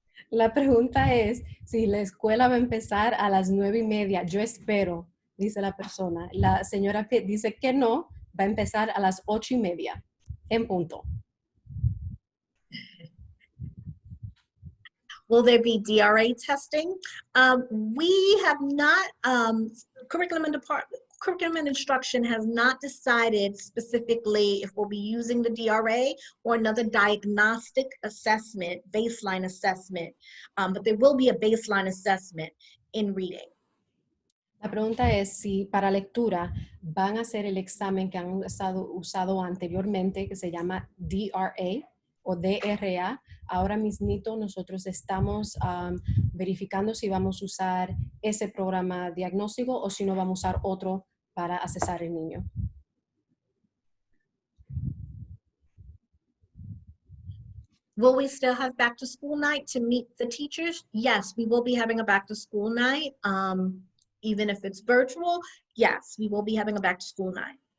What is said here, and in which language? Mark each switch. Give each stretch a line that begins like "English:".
Spanish: La pregunta es si la escuela va a empezar a las 9:30. Yo espero, dice la persona. La señora Pitt dice que no, va a empezar a las 8:30 en punto.
English: Will there be DRA testing? We have not, curriculum and instruction has not decided specifically if we'll be using the DRA or another diagnostic assessment, baseline assessment, but there will be a baseline assessment in reading.
Spanish: La pregunta es si para lectura van a hacer el examen que han usado anteriormente, que se llama DRA o DRA. Ahora mismito nosotros estamos verificando si vamos a usar ese programa diagnóstico o si no vamos a usar otro para accesar el niño.
English: Will we still have back to school night to meet the teachers? Yes, we will be having a back to school night. Even if it's virtual, yes, we will be having a back to school night.